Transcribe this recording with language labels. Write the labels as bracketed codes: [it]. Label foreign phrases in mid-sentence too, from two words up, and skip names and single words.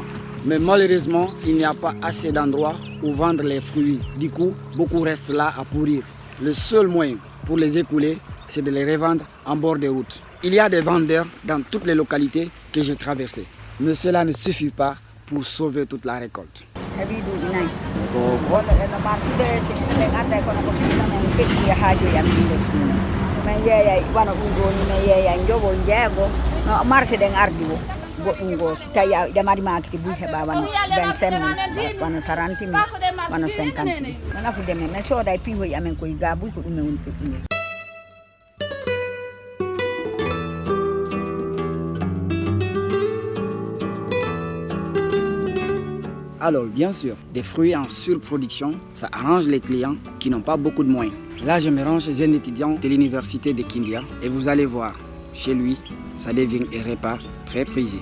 [fr] Mais malheureusement, il n'y a pas assez d'endroits où vendre les fruits. Du coup, beaucoup restent là à pourrir. Le seul moyen pour les écouler, c'est de les revendre en bord de route. Il y a des vendeurs dans toutes les localités que j'ai traversées. Mais cela ne suffit pas pour sauver toute la récolte. [ff] goɗɗum go si tawi a ƴamari makiti buy heɓa wano 25 000 wano 30 000 wano 50 000 no nafude men min sooda e piihoyi amen koye ga buy ko ɗum e woni feƴƴinel. [fr] Alors, bien sûr, des fruits en surproduction, ça arrange les clients qui n'ont pas beaucoup de moyens. Là, je me rends chez un étudiant de l'université de Kindia et vous allez voir, chez lui, ça devient un repas très prisé.